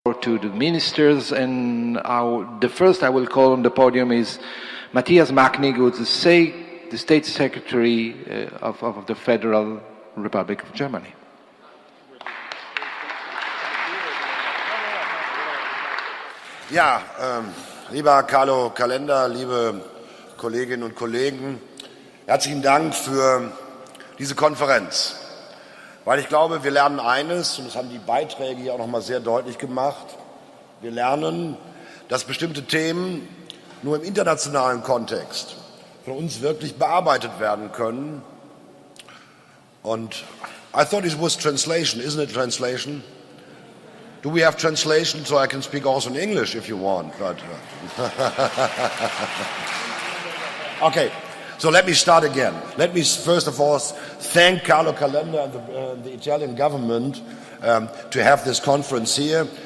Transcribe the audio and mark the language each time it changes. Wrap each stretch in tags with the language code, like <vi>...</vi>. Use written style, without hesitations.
<en>to the ministers, and the first I will call on the podium is Matthias Machnig, who is the State Secretary of the Federal Republic of Germany.</en> <de>Ja, lieber Carlo, Calenda, liebe Kolleginnen und Kollegen, herzlichen Dank für diese Konferenz. Weil ich glaube, wir lernen eines, und das haben die Beiträge hier auch noch mal sehr deutlich gemacht, wir lernen, dass bestimmte Themen nur im internationalen Kontext von uns wirklich bearbeitet werden können.</de> <en>Und I thought it was translation, isn't it translation? Do we have translation so I can speak also in English if you want? But, okay. So let me start again. Let me first of all thank Carlo Calenda and the Italian government to have this conference here.</en>